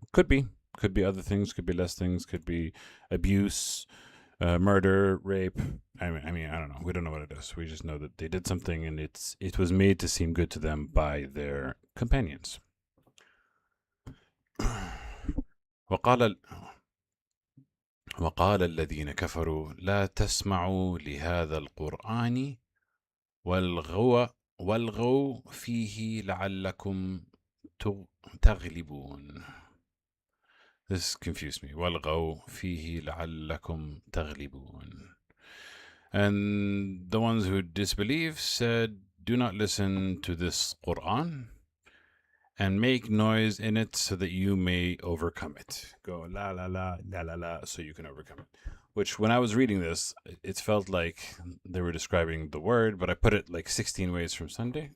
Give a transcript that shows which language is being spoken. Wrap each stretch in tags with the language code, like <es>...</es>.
<en>Could be other things, could be less things, could be abuse, murder, rape. I mean, I don't know. We don't know what it is. We just know that they did something, and it was made to seem good to them by their companions.</en> <ar>وقال الذين كفروا لا تسمعوا لهذا القرآن والغوا فيه لعلكم تغلبون.</ar> <en>This confused me.</en> <ar>والغوا فيه لعلكم تغلبون.</ar> <en>And the ones who disbelieve said, do not listen to this Quran and make noise in it so that you may overcome it. Go la la la la la la so you can overcome it. Which, when I was reading this, it felt like they were describing the word, but I put it like 16 ways from Sunday.</en>